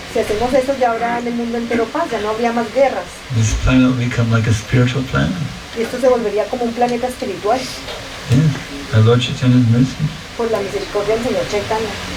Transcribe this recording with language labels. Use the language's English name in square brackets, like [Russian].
[Spanish] Si hacemos eso, ya habrá en el mundo entero paz, ya no habría más guerras. [English] This planet will become like a spiritual planet. [Spanish] Y esto se volvería como un planeta espiritual, [English] Yes, our Lord Chaitanya's mercy. [Spanish] por la misericordia del Señor Chaitanya.